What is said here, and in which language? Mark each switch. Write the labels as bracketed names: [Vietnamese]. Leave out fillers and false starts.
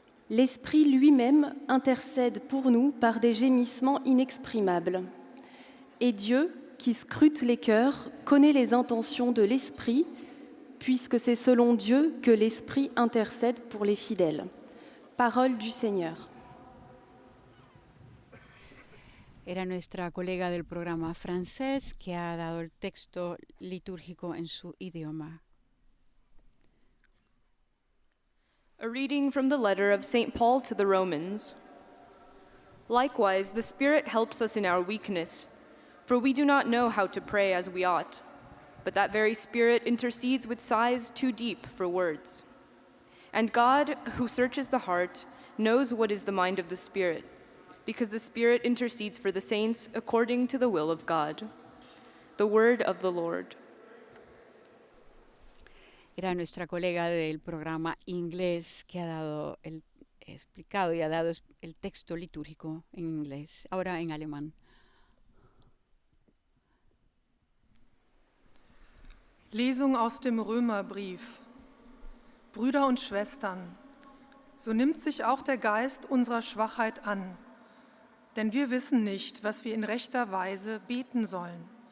[French] L'Esprit lui-même intercède pour nous par des gémissements inexprimables. Et Dieu, qui scrute les cœurs, connaît les intentions de l'Esprit, puisque c'est selon Dieu que l'Esprit intercède pour les fidèles. Parole du Seigneur. [Spanish] Era nuestra colega del programa francés que ha dado el texto litúrgico en su idioma. [English] A reading from the letter of St. Paul to the Romans. Likewise, the Spirit helps us in our weakness, for we do not know how to pray as we ought, but that very Spirit intercedes with sighs too deep for words. And God, who searches the heart, knows what is the mind of the Spirit, because the Spirit intercedes for the saints according to the will of God. The word of the Lord. [Spanish] Era nuestra colega del programa inglés que ha dado explicado y ha dado el texto litúrgico en inglés, ahora en alemán. [German] Lesung aus dem Römerbrief. Brüder und Schwestern, so nimmt sich auch der Geist unserer Schwachheit an, denn wir wissen nicht, was wir in rechter Weise beten sollen.